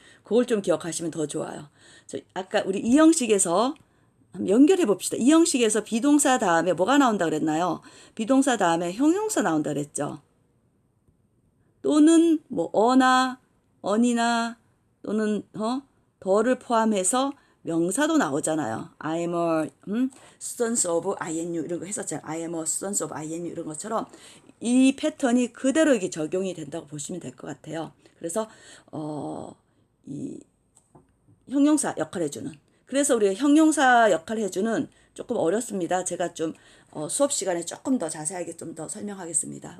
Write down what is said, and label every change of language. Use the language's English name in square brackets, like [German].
[Korean] 그걸 좀 기억하시면 더 좋아요. 아까 우리 이 형식에서 한번 연결해 봅시다. 이 형식에서 비동사 다음에 뭐가 나온다 그랬나요? 비동사 다음에 형용사 나온다 그랬죠. 또는 뭐 어나 언이나 또는 더를 포함해서 명사도 나오잖아요. [English] I am a student of INU [Korean] 이런 거 했었잖아요. [English] I am a student of INU [Korean] 이런 것처럼 이 패턴이 그대로 이게 적용이 된다고 보시면 될 것 같아요. 그래서 이 형용사 역할을 해주는. 그래서 우리가 형용사 역할을 해주는 조금 어렵습니다. 제가 좀 수업 시간에 조금 더 자세하게 좀 더 설명하겠습니다.